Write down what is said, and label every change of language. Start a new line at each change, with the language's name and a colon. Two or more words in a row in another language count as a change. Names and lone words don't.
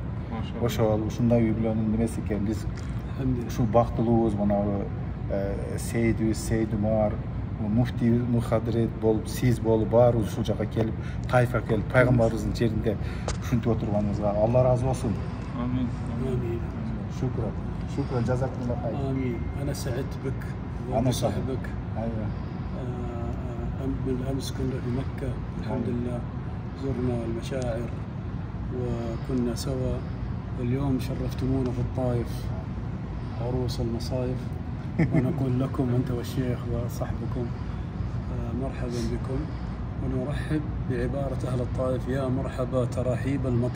Kyrgyz: Ошол ушундай үй бүлөнүн немеси экен. Биз ушул бактылуубуз мына Сейдибиз, Сейд Умар, муфти мухадрет болуп, сиз болуп, баарыбыз ушул жака келип, Таифка келип, пайгамбарыбыздын жеринде ушинтип отурганыбызга Алла разы болсун. Амин.
Arabic: آمين Шукран. شكرا، جزاك الله خير. آمين. أنا سعدت بك أنا وبصحبك. Ayva. بالأمس كنا في مكة الحمد لله، زرنا المشاعر وكنا سوا. اليوم شرفتمونا في الطائف عروس المصايف، ونقول لكم أنت والشيخ وصحبكم مرحبا بكم، ونرحب بعبارة أهل الطائف يا مرحبا تراحيب المطر.